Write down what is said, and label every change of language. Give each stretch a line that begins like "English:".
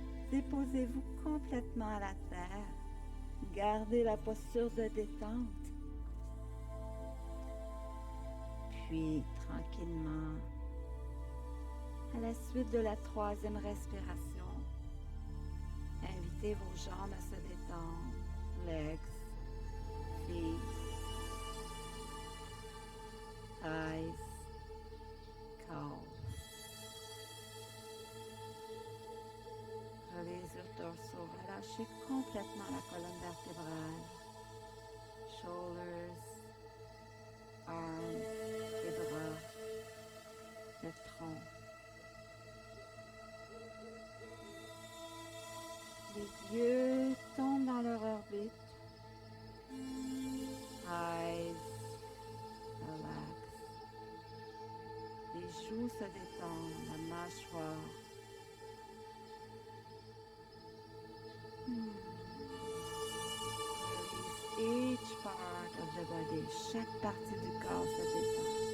French: Déposez-vous complètement à la terre. Gardez la posture de détente. Puis, tranquillement, à la suite de la 3e respiration, invitez vos jambes à se détendre.
English: Legs, feet, thighs, calves. Release your torso,
French: relâchez complètement la colonne vertébrale, shoulders, arms, les bras, le tronc. Les yeux tombent dans leur orbite.
English: Eyes, relax.
French: Les joues se détendent, la mâchoire.
English: Release each part of the body.
French: Chaque partie du corps se détend.